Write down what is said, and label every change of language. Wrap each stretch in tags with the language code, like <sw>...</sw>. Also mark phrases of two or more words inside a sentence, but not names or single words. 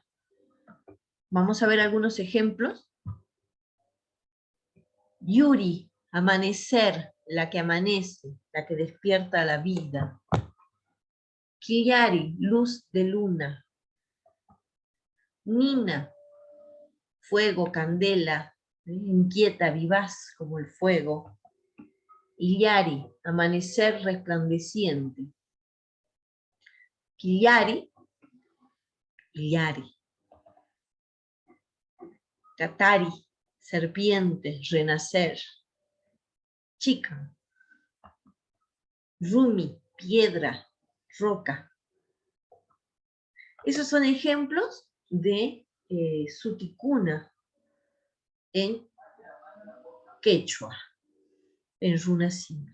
<es>Vamos a ver algunos ejemplos. Yuri, amanecer, la que amanece, la que despierta la vida. Kiyari, luz de luna. Nina, fuego, candela, inquieta, vivaz como el fuego. Iyari, amanecer resplandeciente. Kiyari, Iyari. Katari, serpiente, renacer. Chica. Rumi, piedra, roca. Esos son ejemplos de Sutikuna en quechua, en runasimi.</es>